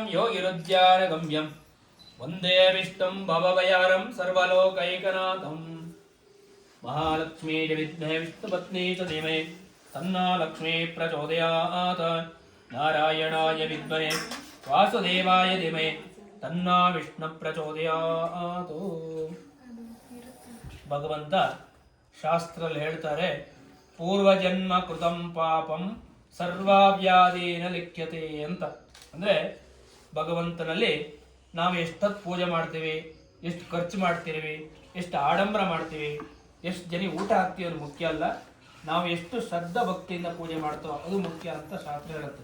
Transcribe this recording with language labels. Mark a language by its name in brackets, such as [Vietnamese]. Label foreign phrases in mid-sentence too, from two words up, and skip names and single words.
[Sanskrit] योगिरुद्यानगम्यं वन्दे विष्णुं भवभयारं सर्वलोकैकनाथं महालक्ष्मी च विद्महे विष्णुपत्नी च धीमहि तन्नो लक्ष्मी प्रचोदयात् नारायणाय विद्महे वासुदेवाय धीमहि तन्नो विष्णु प्रचोदयात् [Kannada] ಭಗವಂತ ಶಾಸ್ತ್ರದಲ್ಲಿ ಹೇಳ್ತಾರೆ, [Sanskrit] ಪೂರ್ವಜನ್ಮ ಕೃತಂ ಪಾಪಂ ಸರ್ವಾವ್ಯಾಧೀನ ಲಿಖ್ಯತೆ ಅಂತ. [Kannada] ಅಂದರೆ ಭಗವಂತನಲ್ಲಿ ನಾವು ಎಷ್ಟೊತ್ತು ಪೂಜೆ ಮಾಡ್ತೀವಿ, ಎಷ್ಟು ಖರ್ಚು ಮಾಡ್ತೀವಿ, ಎಷ್ಟು ಆಡಂಬರ ಮಾಡ್ತೀವಿ, ಎಷ್ಟು ಜನ ಊಟ ಹಾಕ್ತೀವಿ ಅದು ಮುಖ್ಯ ಅಲ್ಲ, ನಾವು ಎಷ್ಟು ಶ್ರದ್ಧಾ ಭಕ್ತಿಯಿಂದ ಪೂಜೆ ಮಾಡ್ತೇವೋ ಅದು ಮುಖ್ಯ ಅಂತ ಶಾಸ್ತ್ರ ಹೇಳುತ್ತೆ.